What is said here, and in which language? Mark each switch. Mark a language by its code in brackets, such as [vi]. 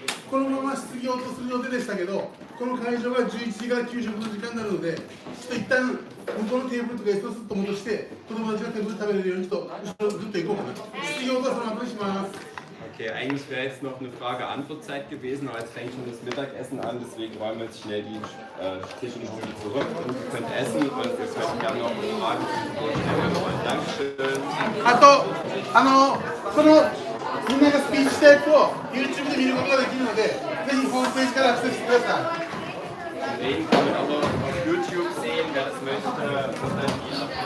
[ja] このまま質疑応答する予定でしたけど、この会場が11時から給食の時間になるので、ちょっと一旦向こうのテーブルとか椅子をすっと戻して、子供たちがテーブル食べれるようにちょっと後ろずっと行こうかな。質疑応答はその後にします。 [de] Okay, eigentlich wäre jetzt noch eine Frage-Antwort-Zeit gewesen, aber jetzt fängt schon das Mittagessen an, deswegen räumen wir jetzt schnell die Tische und Stühle zurück und ihr könnt essen und wir können gerne noch Fragen stellen wollen. Dankeschön. [ja] あと、このみんながスピーチしたやつを YouTube で見ることができるので、ぜひホームページからアクセスしてください。 [de] Reden kann man aber auf YouTube sehen, wer das möchte, muss dann die